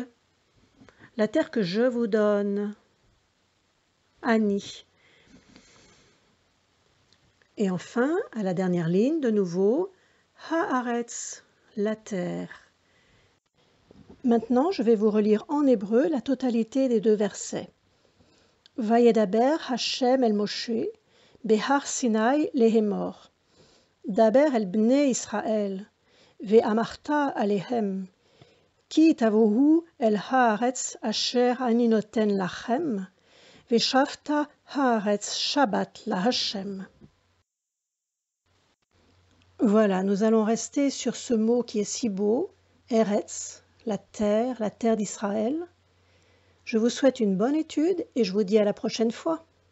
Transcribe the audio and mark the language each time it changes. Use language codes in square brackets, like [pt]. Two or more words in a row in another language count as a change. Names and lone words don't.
[fr] La terre que je vous donne. Ani. Et enfin, à la dernière ligne, de nouveau, Haaretz, la terre. Maintenant, je vais vous relire en hébreu la totalité des 2 versets. [he] וידבר השם אל משה בהר סיני לאמר. דבר אל בני ישראל ואמרת אלהם. כי תבאו אל הארץ אשר אני נתן לכם ושבתה הארץ שבת להשם. [fr] Voilà, nous allons rester sur ce mot qui est si beau, Eretz, la terre d'Israël. Je vous souhaite une bonne étude et je vous dis à la prochaine fois.